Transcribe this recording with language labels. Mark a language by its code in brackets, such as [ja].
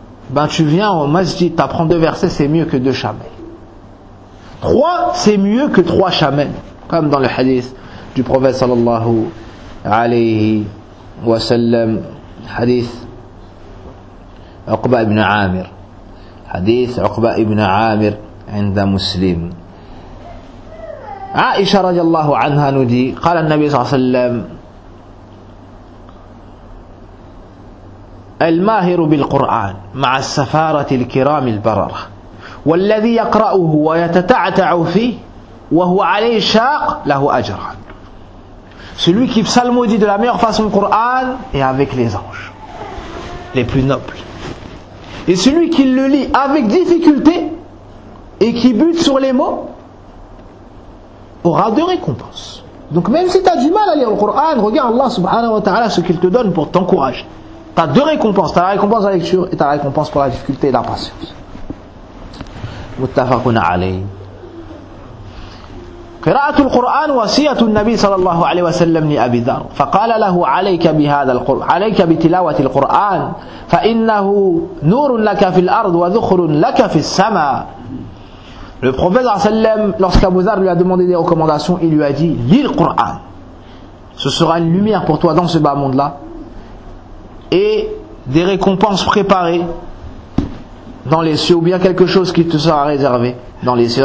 [fr] Ben tu viens au masjid, t'apprends deux versets, c'est mieux que deux chamelles. Trois, c'est mieux que trois chamelles, comme dans le hadith du prophète sallallahu alayhi wa sallam, hadith Uqba ibn Amir, hadith Uqba ibn Amir inda muslim. Aisha radiallahu anha nous dit, [ar] قال النبي صلى الله عليه وسلم الماهر بالقرآن مع السفارة الكرام البررة والذي يقرأه ويتتعتع فيه وهو عليه شاق له أجر. [fr] Celui qui psalmodie de la meilleure façon le Coran est avec les anges, les plus nobles. Et celui qui le lit avec difficulté et qui bute sur les mots aura deux récompenses. Donc même si tu as du mal à lire le Coran, regarde Allah subhanahu wa ta'ala ce qu'il te donne pour t'encourager. Tu as deux récompenses, tu as la récompense de la lecture et tu as la récompense pour la difficulté et la patience. [ar] متفقون عليه. قراءة القرآن وصية النبي صلى الله عليه وسلم لأبي ذر فقال له عليك بهذا القرآن عليك بتلاوة القرآن فإنه نور لك في الأرض وذخر لك في السماء. [fr] Le prophète sallam, lorsqu'Abu Dhar lui a demandé des recommandations, il lui a dit, lis le Coran, ce sera une lumière pour toi dans ce bas monde là et des récompenses préparées dans les cieux, ou bien quelque chose qui te sera réservé dans les cieux.